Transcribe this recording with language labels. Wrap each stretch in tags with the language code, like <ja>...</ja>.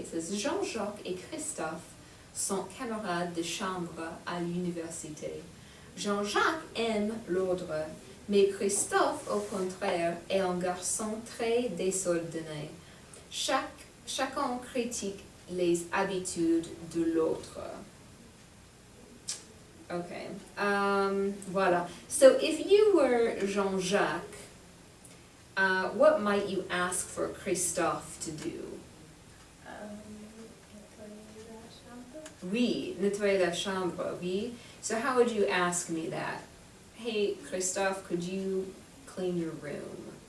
<en>It says,</en> <fr>Jean-Jacques et Christophe sont camarades de chambre à l'université. Jean-Jacques aime l'ordre, mais Christophe, au contraire, est un garçon très désordonné. Chacun critique les habitudes de l'autre. Okay, voilà.</fr> <en>So if you were Jean-Jacques, what might you ask for Christophe to do?</en> <fr>Nettoyer la chambre. Oui, nettoyer la chambre, oui.</fr> <en>So how would you ask me that? Hey, Christophe, could you clean your room?</en>